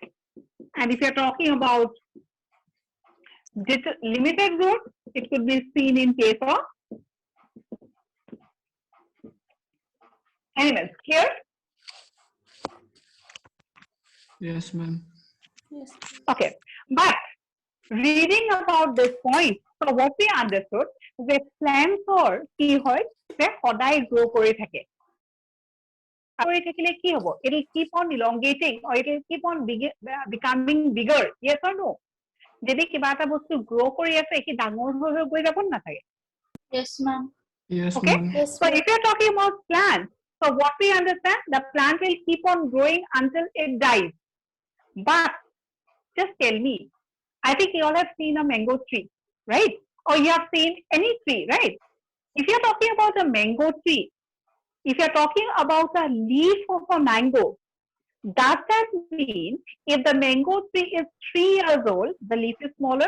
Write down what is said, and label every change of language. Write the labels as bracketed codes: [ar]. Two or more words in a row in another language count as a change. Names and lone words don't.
[en] And if you're talking about limited growth, it could be seen in case of animals. Clear? Yes, ma'am. Yes. Okay. But reading about this point, so what we understood, [as] যে plants or কি হয় যে সদায় grow কৰি থাকে। কৰি থাকিলে কি হ'ব? [en] It will keep on elongating or it will keep on becoming bigger. Yes or no? [as] যদি কিবা এটা বস্তু grow কৰি আছে, সি ডাঙৰ হৈ গৈ যাব নাথাকে। [en] Yes, ma'am. Yes, Okay. ma'am. Yes, So if you're talking about plants, so what we understand, the plant will keep on growing until it dies. But just tell me, I think you all have seen a mango tree, right? Or you have seen any tree, right? If you're talking about a mango tree, if you're talking about a leaf of a mango, does that mean if the mango tree is 3 years old, the leaf is smaller?